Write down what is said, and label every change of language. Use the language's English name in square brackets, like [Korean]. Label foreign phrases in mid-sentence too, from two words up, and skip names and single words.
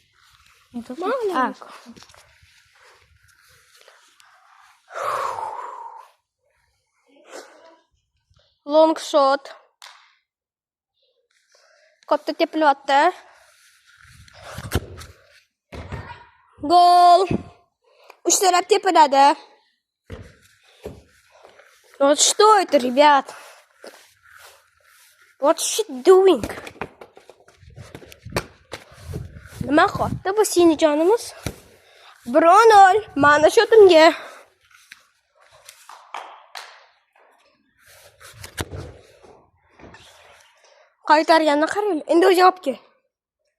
[English] Long shot. [Uzbek] Katta tepilyapti. Gol. 3 taraf tepiladi. [Russian] Вот что это, ребят? [English] What she doing? [Uzbek] Nima qildi bu seni jonimiz? 1-0. Mana shotimga. Qaytarganini qarang. Endi o'zi olib kel.